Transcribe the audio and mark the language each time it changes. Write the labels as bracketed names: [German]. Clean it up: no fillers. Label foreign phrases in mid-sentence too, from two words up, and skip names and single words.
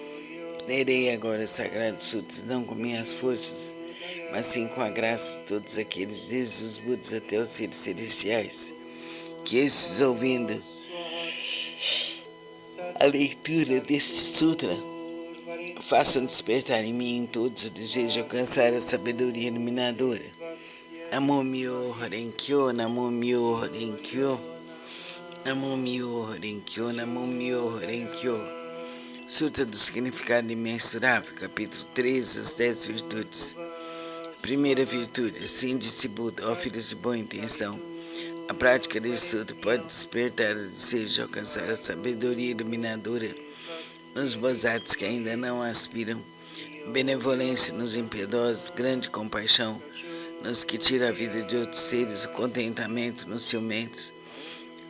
[Portuguese] Lerei agora os Sagrados Sutras, não com minhas forças, mas sim com a graça de todos aqueles, desde os Budas até os seres celestiais, que esses, ouvindo a leitura deste sutra, façam despertar em mim em todos o desejo de alcançar a sabedoria iluminadora. [Japanese] 南無妙法蓮華経、南無妙法蓮華経、南無妙法蓮華経、南無妙法蓮華経. [Portuguese] Sutra do Significado Imensurável, capítulo 13, as 10 virtudes. Primeira virtude: assim disse Buda, ó filhos de boa intenção. A prática deste sutra pode despertar o desejo de alcançar a sabedoria iluminadora nos bodhisattvas que ainda não aspiram, benevolência nos impiedosos, grande compaixão nos que tiram a vida de outros seres, o contentamento nos ciumentos, o